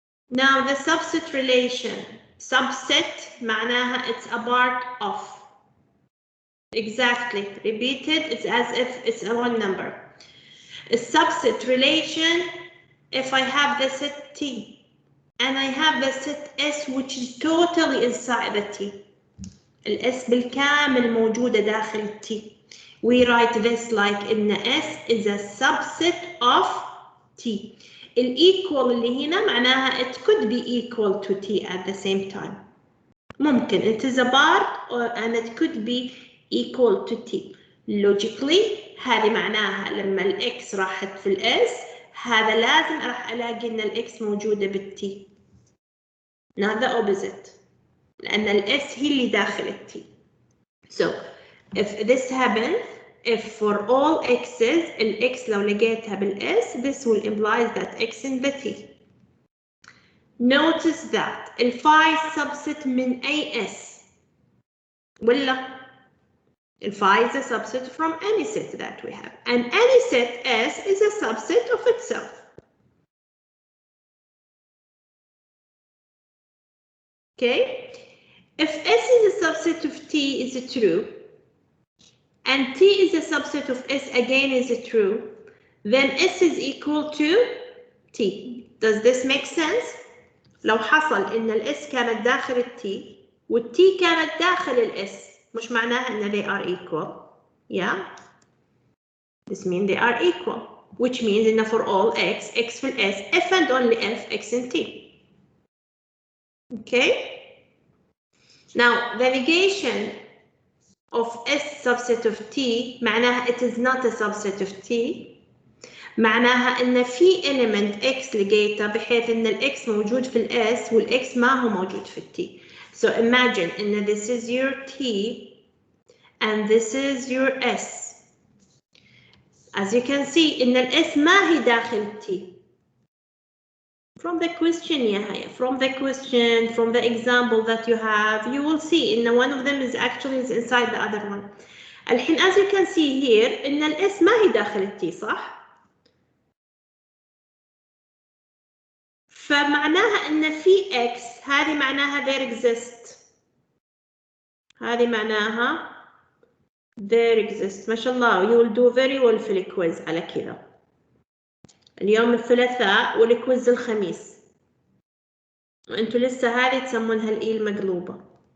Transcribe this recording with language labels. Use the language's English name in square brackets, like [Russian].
[English] Now the subset relation. Subset [Arabic] معناها [English] it's a part of. Exactly. Repeated, it's as if it's a one number. A subset relation, if I have the set T and I have the set S which is totally inside the T. [Arabic] الS بالكامل موجودة داخل T. [English] We write this like in the S is a subset of T. [Arabic] الإيكوال اللي هنا معناها [English] it could be equal to T at the same time. [Arabic] ممكن [English] it is a part and it could be equal to T. Logically [Arabic] هذه معناها لما الإكس راحت في الإس هذا لازم راح ألاقي إن الإكس موجودة بالتي. [English] Not the opposite. [Arabic] لأن الإس هي اللي داخل التي. [English] So if this happens, if for all x's [Arabic] الx لو لقيتها بالS, [English] this will imply that x in the T. Notice that الفاي subset [Arabic] من أي S ولا [English] الفاي is a subset from any set that we have, and any set S is a subset of itself. Okay, if S is a subset of T is it true, and T is a subset of S again is it true, then S is equal to T. Does this make sense? [Arabic] لو حصل إن الS كانت داخل الT والT كانت داخل الS مش معناها إن [English] they are equal. Yeah, this means they are equal, which means [Arabic] إن [English] for all x في الS, if and only if x in T. Okay. Now the negation of S subset of T [Arabic] معناها [English] it is not a subset of T. [Arabic] معناها إن في element x لقيته بحيث إن الx موجود في الS والx ما هو موجود في الT. [English] So imagine [Arabic] إن [English] this is your T and this is your S. As you can see [Arabic] إن [English] الS ما هي داخل T. From the question يا هيا, from the question, from the example that you have, you will see إن one of them is actually inside the other one. [Arabic] الحين [English] as you can see here [Arabic] إن الS ما هي داخل الT صح؟ فمعناها إن في x هذه معناها [English] there exist. [Arabic] هذه معناها [English] there exist. [Arabic] ما شاء الله [English] you will do very well [Arabic] في الكويز على كذا. اليوم الثلاثاء والكويز الخميس. وانتوا لسه هذه تسمونها الإي المقلوبة.